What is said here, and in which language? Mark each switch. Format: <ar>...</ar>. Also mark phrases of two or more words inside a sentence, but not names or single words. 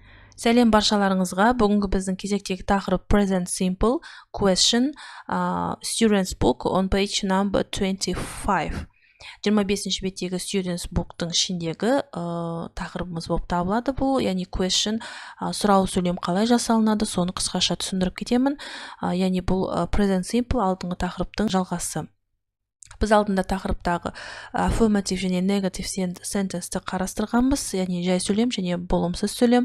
<kk>Сәлем баршаларыңызға. Бүгінгі біздің кезектегі тақырып</kk> <en>present simple question, students book on page number 25.</en> <kk>25-ші беттегі</kk> <en>students book'тың</en> <kk>ішіндегі тақырыбымыз болып табылады бұл, яғни question, сұрау сөйлем қалай жасалынады, соны қысқаша түсіндіріп кетемін. Яғни бұл</kk> <en>present simple</en> <kk>алдыңғы тақырыптың жалғасы. Біз алдында тақырыптағы affirmative және</kk> <en>negative sentence'ті</en> <kk>қарастырғанбыз, яғни жай сөйлем және болымсыз сөйлем.</kk>